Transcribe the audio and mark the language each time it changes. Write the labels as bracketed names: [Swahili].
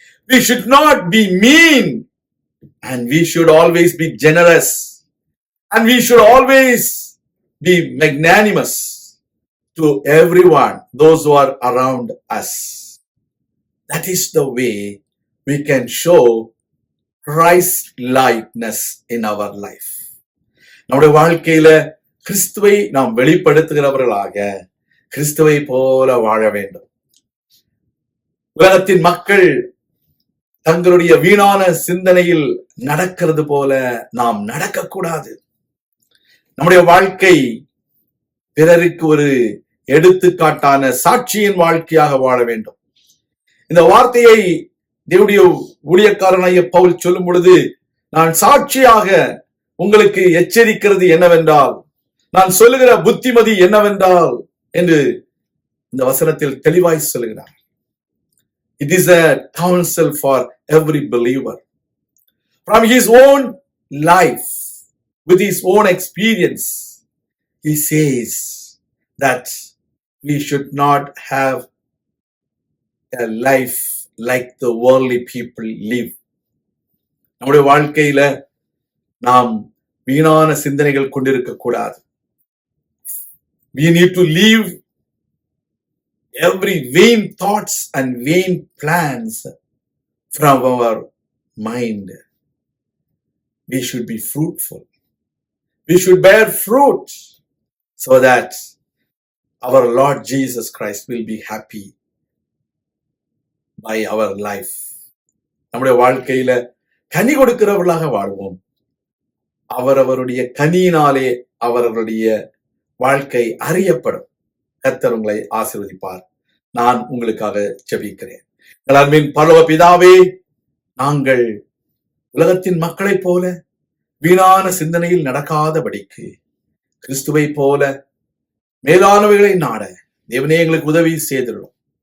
[English] We should not be mean, and we should always be generous, and we should always be magnanimous to everyone, those who are around us. That is the way we can show Christ-likeness in our life. [Tamil] நம்முடைய வாழ்க்கையில கிறிஸ்துவை நாம் வெளிப்படுத்துகிறவர்களாக கிறிஸ்துவை போல வாழ வேண்டும். உலகத்தின் மக்கள் தங்களுடைய வீணான சிந்தனையில் நடக்கிறது போல நாம் நடக்கக்கூடாது. நம்முடைய வாழ்க்கை பிறருக்கு ஒரு எடுத்துக்காட்டான சாட்சியின் வாழ்க்கையாக வாழ வேண்டும். இந்த வார்த்தையை தேவனுடைய ஊழியக்காரனாகிய பவுல் சொல்லும் பொழுது, நான் சாட்சியாக உங்களுக்கு எச்சரிக்கிறது என்னவென்றால், நான் சொல்லுகிற புத்திமதி என்னவென்றால் என்று இந்த வசனத்தில் தெளிவாய் சொல்லுகிறார். [English] It is a counsel for every believer. From his own life, with his own experience, he says that we should not have a life like the worldly people live. [Tamil] நம்முடைய வாழ்க்கையில நாம் வீணான சிந்தனைகள் கொண்டிருக்க கூடாது. [English] We need to leave every vain thoughts and vain plans from our mind. We should be fruitful. We should bear fruit so that our Lord Jesus Christ will be happy by our life. [Tamil] நம்முடைய வாழ்க்கையில கனி கொடுக்கிறவர்களாக வாழ்வோம். அவரவருடைய கனியினாலே அவர்களுடைய வாழ்க்கை அறியப்படும். கர்த்தர் உங்களை ஆசீர்வதிப்பார். நான் உங்களுக்காக ஜெபிக்கிறேன். அன்பின் பரலோக பிதாவே, நாங்கள் உலகத்தின் மக்களைப் போல வீணான சிந்தனையில் நடக்காதபடிக்கு கிறிஸ்துவை போல மேலானவைகளை நாட தேவனே எங்களுக்கு உதவி செய்திருக்கிறோம்.